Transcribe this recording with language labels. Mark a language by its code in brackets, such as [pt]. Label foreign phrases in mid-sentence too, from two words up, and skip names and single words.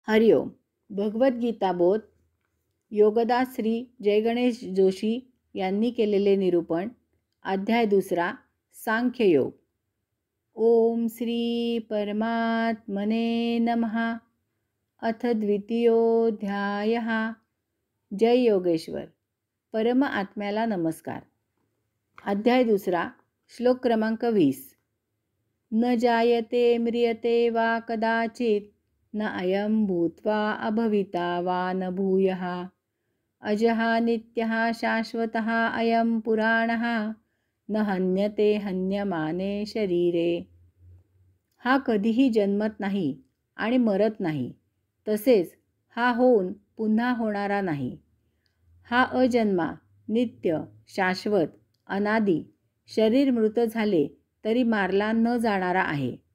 [mr] हरिओम. भगवद्गीता बोध योगदास श्री जयगणेश जोशी यांनी केलेले निरूपण. अध्याय 2. [sa] सांख्ययोग. ओम श्री परमात्मने नमः. अथ द्वितीयोऽध्यायः. [mr] जय योगेश्वर. परम आत्म्याला नमस्कार. अध्याय 2. श्लोक क्रमांक 20. [sa] न जायते म्रियते वा कदाचित न अयं भूत्वा अभविता वा न भूयः. अजः नित्यः शाश्वतः अयं पुराणः न हन्यते हन्यमाने शरीरे. [mr] हा कधीही जन्मत नाही आणि मरत नाही, तसेच हा होऊन पुन्हा होणारा नाही. हा अजन्मा, नित्य, शाश्वत, अनादी शरीर मृत झाले तरी मारला न जाणारा आहे.